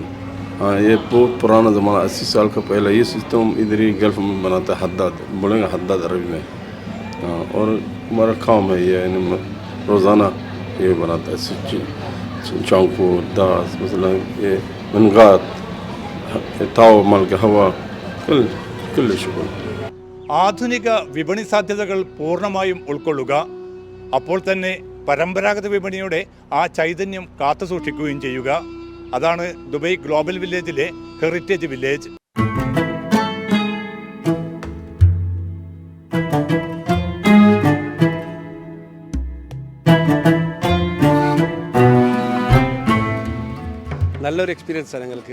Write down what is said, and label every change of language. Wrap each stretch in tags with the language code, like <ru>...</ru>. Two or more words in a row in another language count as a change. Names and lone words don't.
<hi>हाँ, ये बहुत पुराना ज़माना 80 साल का पहले ये सिस्टम इधर ही गल्फ में बनाता है. हद्दाद बोलेंगे, हद्दाद अरबी में. हाँ, और हमारा काम है ये यानी रोज़ाना ये बनाता है. चांकू, दास, मसलन ये मनगात, ताव मल के हवा कुल शुक्र.</hi> <ml>ആധുനിക വിപണി സാധ്യതകൾ പൂർണ്ണമായും ഉൾക്കൊള്ളുക, അപ്പോൾ തന്നെ പരമ്പരാഗത വിപണിയുടെ ആ ചൈതന്യം കാത്തുസൂക്ഷിക്കുകയും ചെയ്യുക. അതാണ് ദുബായ് ഗ്ലോബൽ വില്ലേജിലെ</ml> <en>heritage village.</en> <ml>നല്ലൊരു എക്സ്പീരിയൻസ് ആണ് ഞങ്ങൾക്ക്.</ml>